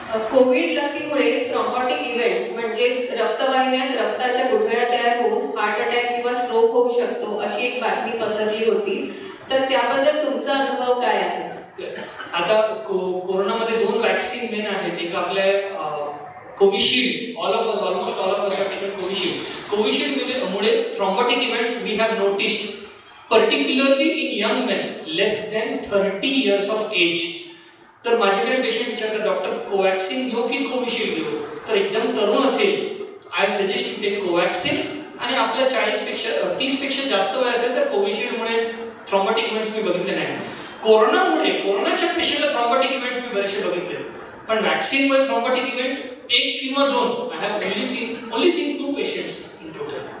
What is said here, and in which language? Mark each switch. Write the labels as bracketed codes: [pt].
[mr] Covid लसीमुळे thrombotic events म्हणजे रक्तवाहिन्यात रक्ताच्या गुठळ्या तयार होऊन हार्ट अटॅक किंवा स्ट्रोक होऊ शकतो अशी एक बातमी पसरली होती. तर त्याबद्दल तुमचा अनुभव काय आहे? आता कोरोनामध्ये 2 वॅक्सिन मेन आहेत. एक आपल्या [en] Covishield, almost all of us are taken Covishield. [mr] Covishield मुळे [en] Thrombotic events we have noticed particularly in young men less than 30 years of age. [mr] तर माझ्याकडे पेशंट विचारतात डॉक्टर कोवॅक्सिन घेऊ की कोविशिल्ड घेऊ, तर एकदम तरुण असेल [en] I suggest to take Covaxin, [mr] आणि आपल्या 30 पेक्षा जास्त वय असेल तर कोविशिल्डमुळे थ्रॉम्बोटिक इव्हेंट्स मी बघितले नाही. कोरोनाच्या पेशंटला थ्रॉम्बोटिक इव्हेंट्स मी बरेचसे बघितले, पण वॅक्सिनमुळे थ्रॉम्बोटिक इव्हेंट 1 किंवा 2 [en] I have only seen 2 patients in total.